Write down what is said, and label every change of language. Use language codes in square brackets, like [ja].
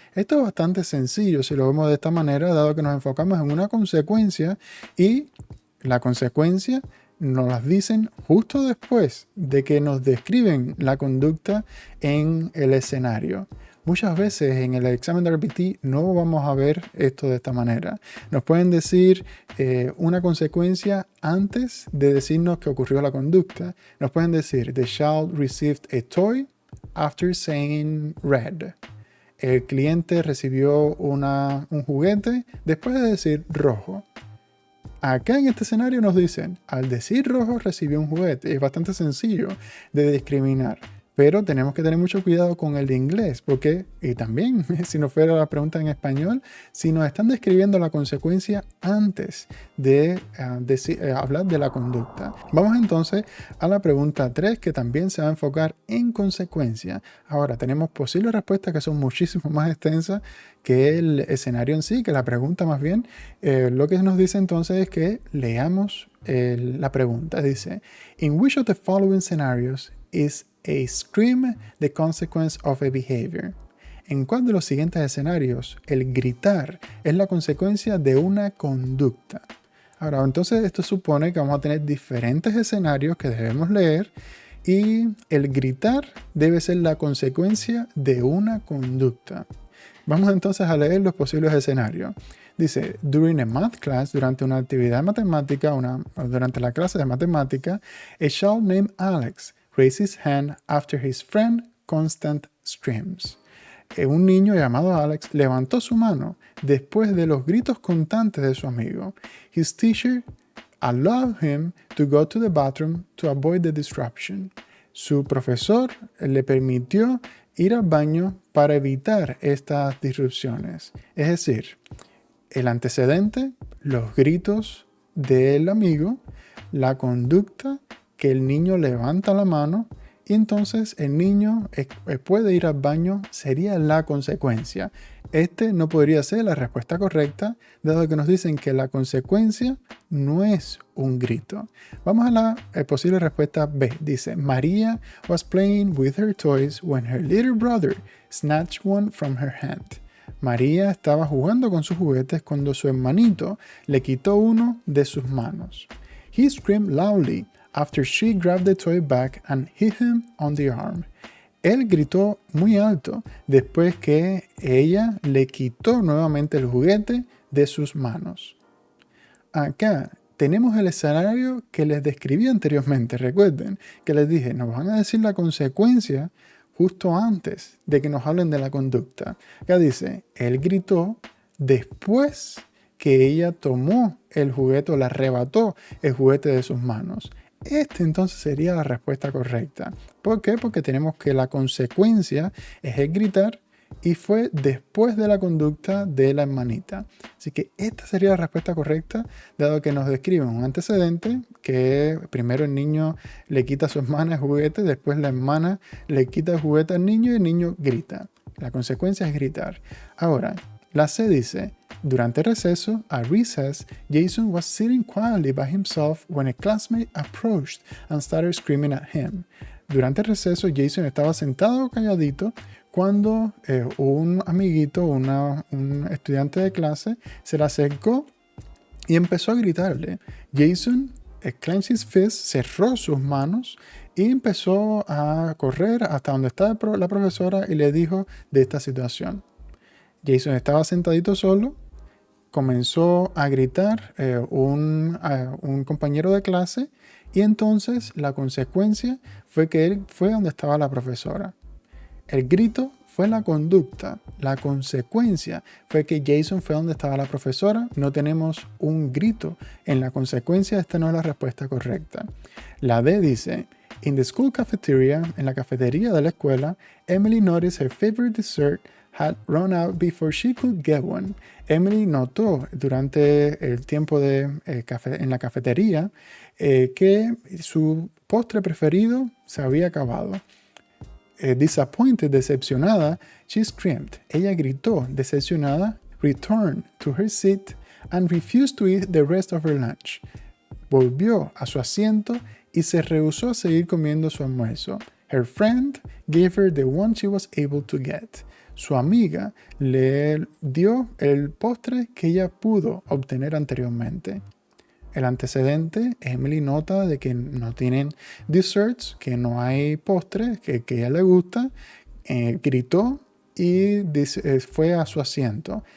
[es] Esto es bastante sencillo si lo vemos de esta manera, dado que nos enfocamos en una consecuencia y la consecuencia nos las dicen justo después de que nos describen la conducta en el escenario. Muchas veces en el examen de RBT no vamos a ver esto de esta manera. Nos pueden decir una consecuencia antes de decirnos que ocurrió la conducta. Nos pueden decir, [en] the child received a toy after saying red. [es] El cliente recibió un juguete después de decir rojo. Acá en este escenario nos dicen, al decir rojo recibió un juguete. Es bastante sencillo de discriminar. Pero tenemos que tener mucho cuidado con el inglés, porque, y también, si nos fuera la pregunta en español, si nos están describiendo la consecuencia antes de hablar de la conducta. Vamos entonces a la pregunta 3, que también se va a enfocar en consecuencia. Ahora, tenemos posibles respuestas que son muchísimo más extensas que el escenario en sí, que la pregunta más bien. Lo que nos dice entonces es que leamos la pregunta. [en] Dice, in which of the following scenarios is a scream the consequence of a behavior? [es] ¿En cuál de los siguientes escenarios el gritar es la consecuencia de una conducta? Ahora, entonces esto supone que vamos a tener diferentes escenarios que debemos leer y el gritar debe ser la consecuencia de una conducta. Vamos entonces a leer los posibles escenarios. [en] Dice, during a math class, [es] durante una actividad matemática, durante la clase de matemática, [en] a child named Alex raised his hand after his friend constant screams. [es] Un niño llamado Alex levantó su mano después de los gritos constantes de su amigo. [en] His teacher allowed him to go to the bathroom to avoid the disruption. [es] Su profesor le permitió ir al baño para evitar estas disrupciones. Es decir, el antecedente, los gritos del amigo, la conducta que el niño levanta la mano y entonces el niño puede ir al baño, sería la consecuencia. Este no podría ser la respuesta correcta, dado que nos dicen que la consecuencia no es un grito. Vamos a la posible respuesta B. [en] Dice, Maria was playing with her toys when her little brother snatched one from her hand. [es] María estaba jugando con sus juguetes cuando su hermanito le quitó uno de sus manos. [en] He screamed loudly after she grabbed the toy back and hit him on the arm. [es] Él gritó muy alto después que ella le quitó nuevamente el juguete de sus manos. Acá tenemos el escenario que les describí anteriormente. Recuerden que les dije, nos van a decir la consecuencia justo antes de que nos hablen de la conducta. Acá dice, él gritó después que ella tomó el juguete o le arrebató el juguete de sus manos. Este entonces sería la respuesta correcta. ¿Por qué? Porque tenemos que la consecuencia es el gritar y fue después de la conducta de la hermanita. Así que esta sería la respuesta correcta, dado que nos describen un antecedente que primero el niño le quita a su hermana el juguete, después la hermana le quita el juguete al niño y el niño grita. La consecuencia es gritar. Ahora, la C dice, durante el receso, [en] at recess, Jason was sitting quietly by himself when a classmate approached and started screaming at him. [es] Durante el receso, Jason estaba sentado calladito cuando un amiguito, un estudiante de clase, se le acercó y empezó a gritarle. [en] Jason clenched his fist, [es] cerró sus manos y empezó a correr hasta donde estaba la profesora y le dijo de esta situación. Jason estaba sentadito solo, comenzó a gritar un compañero de clase y entonces la consecuencia fue que él fue donde estaba la profesora. El grito fue la conducta, la consecuencia fue que Jason fue donde estaba la profesora. No tenemos un grito en la consecuencia, esta no es la respuesta correcta. La D dice, [en] in the school cafeteria, [es] en la cafetería de la escuela, [en] Emily noticed her favorite dessert had run out before she could get one. [es] Emily notó durante el tiempo en la cafetería que su postre preferido se había acabado. [en] Disappointed, [es] decepcionada, [en] she screamed. [es] Ella gritó, decepcionada, [en] returned to her seat and refused to eat the rest of her lunch. [es] Volvió a su asiento y se rehusó a seguir comiendo su almuerzo. [en] Her friend gave her the one she was able to get. [es] Su amiga le dio el postre que ella pudo obtener anteriormente. El antecedente, Emily nota de que no tienen desserts, que no hay postre, que a ella le gusta, gritó y fue a su asiento.